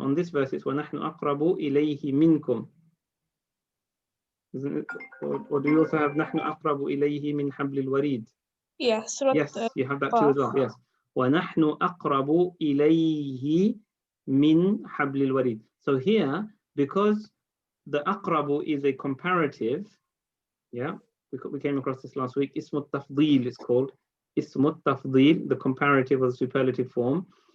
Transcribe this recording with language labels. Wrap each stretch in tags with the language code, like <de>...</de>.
<en>On this verse it's</en> <ar>وَنَحْنُ أَقْرَبُ إِلَيْهِ مِنْكُمْ.</ar> <en>Isn't it? Or do you also have</en> <ar>نَحْنُ أَقْرَبُ إِلَيْهِ مِنْ حَبْلِ الْوَرِيدِ?</ar> <en>Yes. Yes, you have that too as well. Yes.</en> <ar>وَنَحْنُ أَقْرَبُ إِلَيْهِ مِنْ حَبْلِ الْوَرِيدِ.</ar> <en>So here, because the aqrabu is a comparative, yeah, we came across this last week. Ismut tafdil is called. Ismut tafdil, the comparative or the superlative form.</en>